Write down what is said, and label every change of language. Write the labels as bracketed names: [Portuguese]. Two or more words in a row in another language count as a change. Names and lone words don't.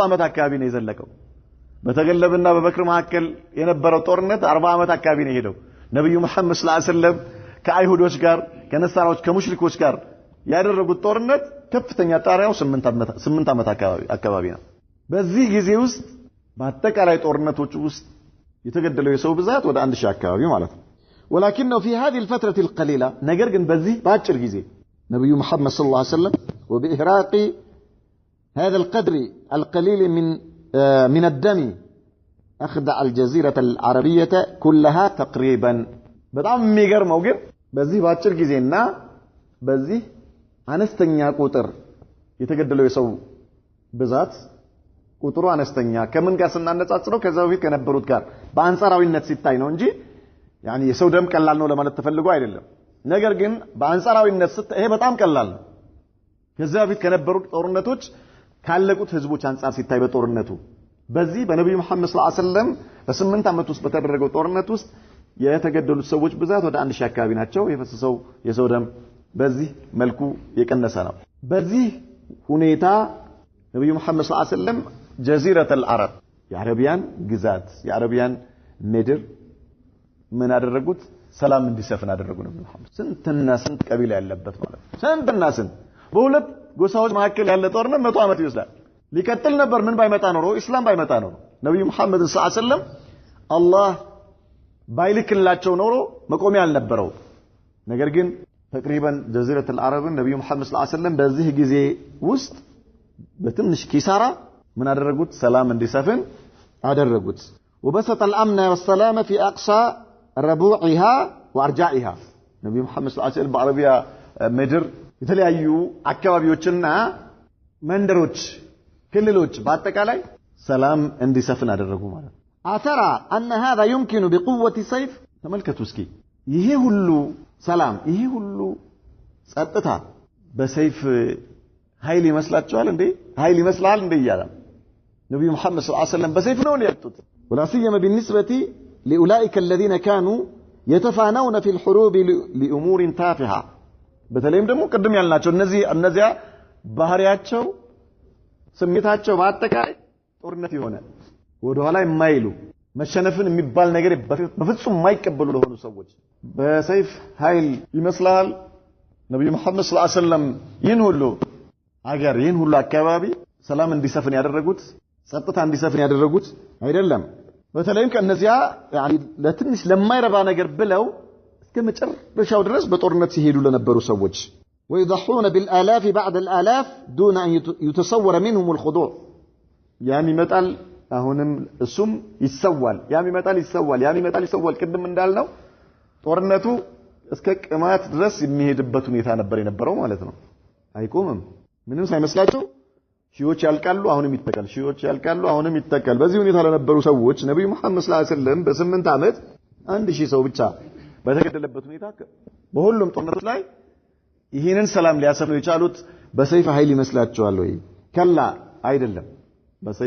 [Amharic] ዓመት አካባቢ ነው የዘለቀው በተገለብና በበክር መሐከል የነበረው ጦርነት 40 ዓመት አካባቢ ነው ሄደው ነብዩ መሐመድ [Arabic] صلى الله عليه وسلم [Amharic] ከአይሁዶች ጋር ከነሳራዎች ከሙሽሪኮች ጋር ያደረጉት ጦርነት ከፍተኛ ጣሪያው 8 ዓመት አካባቢ ነው በዚህ ጊዜ ውስጥ በአጠቃላይ ጦርነቶች ውስጥ የተገደለው የሰው ብዛት ወደ 1000 አካባቢ ማለት ነው [Arabic] ولكنه في هذه الفترة القليلة [Amharic] ነገር ግን በዚህ ባጭር ጊዜ ነብዩ መሐመድ [Arabic] صلى الله عليه وسلم [Amharic] وبإهراق [Arabic] هذا القدر القليل من الدم أخدع الجزيرة العربية كلها تقريبا [Amharic] በጣም የሚገርመው ግን በዚህ ባጭር ጊዜና በዚህ አነስተኛ ቁጥር የተገደለው የሰው ብዛት ቁጥሩ አነስተኛ ከምን ጋር ስናነጻጽረው ከዛው በፊት ከነበሩት ጋር በአንጻራዊነት ሲታይ ነው እንጂ يعني የሰው ደም ቀላል ነው ለማለት ተፈልጎ አይደለም ነገር ግን በአንጻራዊነት ይሄ በጣም ቀላል ነው ከዛው በፊት ከነበሩት ጦርነቶች ካለቁት ህዝቦች አንጻር ሲታይ በጦርነቱ በዚህ በነብዩ መሐመድ [Arabic] صلى الله عليه وسلم [Amharic] በ8 ዓመት ውስጥ በተደረገው ጦርነት ውስጥ የተገደሉት ሰዎች ብዛት ወደ 1000 አካባቢ ናቸው የፈሰሰው የሰው ደም በዚህ መልኩ የቀነሰ ነው በዚህ ሁኔታ ነብዩ መሐመድ [Arabic] صلى الله عليه وسلم جزيرة العرب [Amharic] የአረቢያን ግዛት የአረቢያን ምድር ምን አደረጉት ሰላም እንዲሰፍን አደረጉ ነብዩ መሐመድ ስንትና ስንት ቀቢላ ያለበት ማለት ስንትና ስንት በሁለት ጎሳዎች መካከል ያለ ጦርነት 100 ዓመት ይወስዳል ሊቀጥል ነበር ምን ባይመጣ ኖሮ እስላም ባይመጣ ኖሮ ነብዩ መሐመድ [Arabic] صلى الله عليه وسلم [Amharic] አላህ ባይልክላቸው ኖሮ መቆሚያ አልነበረው ነገር ግን [Arabic] تقريبا جزيرة العرب [Amharic] ነብዩ መሐመድ [Arabic] صلى الله عليه وسلم [Amharic] በዚህ ጊዜ ውስጥ በትንሽ ኪሳራ من አደረጉት ሰላም እንዲሰፍን አደረጉት [Arabic] وبسط الامن والسلام في اقصى ربوعها وارجائها [Amharic] ነብዩ መሐመድ [Arabic] صلى الله عليه وسلم [Amharic] በአረቢያ ምድር የተለያዩ አካባቢዎችና መንደሮች ክልሎች በአጠቃላይ ሰላም እንዲሰፍን አደረጉ ማለት ነው [Arabic] أترى ان هذا يمكن بقوه سيف [Amharic] ተመልከቱ እስኪ ይሄ ሁሉ ሰላም ይሄ ሁሉ ጸጥታ በሰይፍ ኃይል ይመስላችኋል እንዴ ኃይል ይመስላል እንዴ ይላል ነብዩ መሐመድ [Arabic] صلى الله عليه وسلم [Amharic] በሰይፍ ነው ያጡት [Arabic] ولا سيما بالنسبه لاولئك الذين كانوا يتفانون في الحروب لامور تافهه [Amharic] በተለይም ደግሞ ቅድም ያልናቸው እነዚያ ባህሪያቸው ስሜታቸው በአጠቃላይ ጦርነት የሆነ ወደ ኋላ የማይሉ መሸነፍን የሚባል ነገር በፍጹም የማይቀበሉ ለሆኑ ሰዎች በሰይፍ ኃይል ይመስላል ነብዩ መሐመድ [Arabic] صلى الله عليه وسلم [Amharic] ይህን ሁሉ አገር ይህን ሁሉ አካባቢ ሰላም እንዲሰፍን ያደረጉት ጸጥታ እንዲሰፍን ያደረጉት አይደለም በተለይም ከነዚያ يعني ለትንሽ ለማይረባ ነገር ብለው እስከ መጨረሻው ድረስ በጦርነት ሲሄዱ ለነበሩ ሰዎች [Arabic] ويضحون بالالاف بعد الالاف دون ان يتصور منهم الخضوع يعني [Amharic] ይመጣል አሁንም እሱም ይሰዋል ይሰዋል ቅድም እንዳልነው ጦርነቱ እስከ ቅማት ድረስ የሚሄድበት ሁኔታ ነበር የነበረው ማለት ነው አይቆምም ምንም ሳይመስላቸው ሺዎች ያልቃሉ አሁንም ይተካል ሺዎች ያልቃሉ አሁንም ይተካል በዚህ ሁኔታ ለነበሩ ሰዎች ነብዩ መሐመድ [Arabic] صلى الله عليه وسلم [Amharic] በ8 ዓመት 1000 ሰው ብቻ በተገደለበት ሁኔታ በሁሉም ጦርነቶች ላይ ይሄንን ሰላም ሊያሰፍኑ የቻሉት በሰይፍ ኃይል ይመስላቸዋል ወይ ከላ አይደለም በሰይፍ